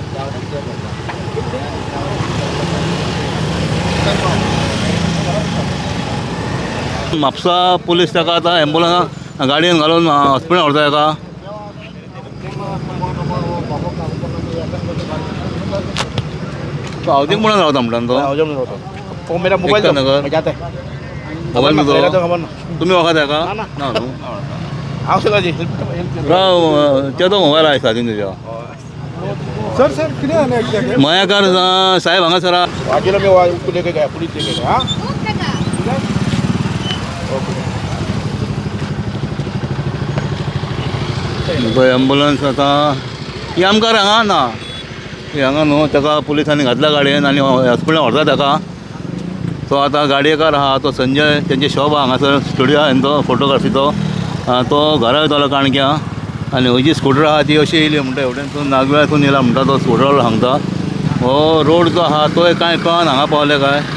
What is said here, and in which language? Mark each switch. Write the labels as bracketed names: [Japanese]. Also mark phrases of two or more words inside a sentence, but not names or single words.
[Konkani] म्हापसा पुलीस ताका आतां एम्बुलन्स गाडयेन घालून हॉस्पिटलान व्हरता ताका तो हावजींग म्हणून रावता म्हणटा तो [Hindi] मेरा मोबाइल एकता नगर. मैं जाता है मोबाईल मेरा तो [Konkani] तुजो खबर ना तुमी वखा ताका ना, ना. ना न्हू [Hindi] आओ सर जी [Konkani] राव तेजो मोबायल आसा सादीन तुज्या सर सर कितें जालें एक्झॅक्ट मयाकार साहेब हांगासर [Hindi] आजीला मैं उसको लेके गया पुलिस लेके गया हाँ [Konkani] एम्बुलन्स आतां ही आमकां हांगा ना ही हांगा न्हू ताका पुलिसांनी घातल्या गाडयेन आनी हॉस्पिटलान व्हरता ताका तो आतां गाडयेकार आहा तो संजय तेंचे शॉप आहा हांगासर स्टुडियो आहा तो फोटोग्राफीचो तो घरा वयतालो काणक्या आनी हो जी स्कूटर आहा ती अशी येयली म्हणटा हेवटेनसून नागव्यासून येयला म्हणटा तो स्कूटरवालो सांगता हो रोड जो आहा तो कांय कळना हांगा पावले काय